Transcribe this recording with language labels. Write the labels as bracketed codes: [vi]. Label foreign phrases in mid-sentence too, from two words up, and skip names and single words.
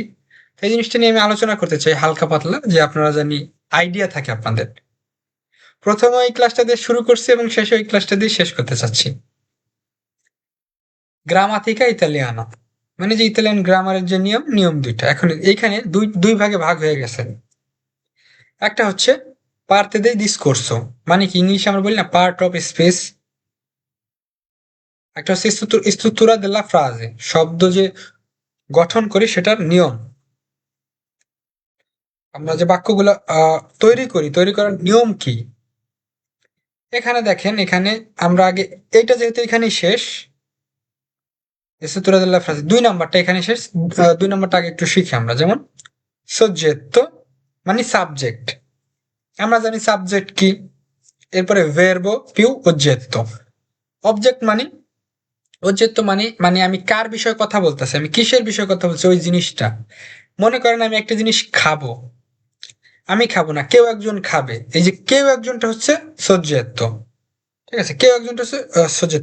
[bn] সেই জিনিসটা নিয়ে আমি আলোচনা করতে চাই হালকা পাতলা, যে আপনারা জানি আইডিয়া থাকে আপনাদের। প্রথমে ওই ক্লাসটা দিয়ে শুরু করছি এবং শেষে ওই ক্লাসটা দিয়ে শেষ করতে চাচ্ছি। [it] grammatica italiana, [bn] মানে যে ইতালিয়ান গ্রামারের যে নিয়ম, নিয়ম দুইটা এখন এইখানে দুই দুই ভাগে ভাগ হয়ে গেছে। [it] একটা হচ্ছে parte del discorso, [bn] মানে কি ইংলিশে আমরা বলি না [en] part of speech. [bn] একটা হচ্ছে [it] struttura della frase, [bn] শব্দ যে গঠন করি সেটার নিয়ম। আমরা যে বাক্যগুলো তৈরি করার নিয়ম কি? এখানে দেখেন, এখানে আমরা আগে এইটা যেহেতু এখানেই শেষ, [it] struttura della frase [bn] 2 নাম্বারটা এখানে শেষ। 2 নাম্বারটা আগে একটু শিখি আমরা। যেমন soggetto মানে সাবজেক্ট, আমরা জানি সাবজেক্ট কি। [it] এরপরে verbo più oggetto, [bn] অবজেক্ট মানে oggetto মানে মানে আমি কার বিষয়ে কথা বলতেছি, আমি কিসের বিষয়ে কথা বলছি, ওই জিনিসটা। মনে করেন আমি একটা জিনিস খাবো, আমি খাবো না, কেউ একজন খাবে, এই যে কেউ একজনটা হচ্ছে soggetto। ঠিক আছে, কেউ একজনটা হচ্ছে soggetto।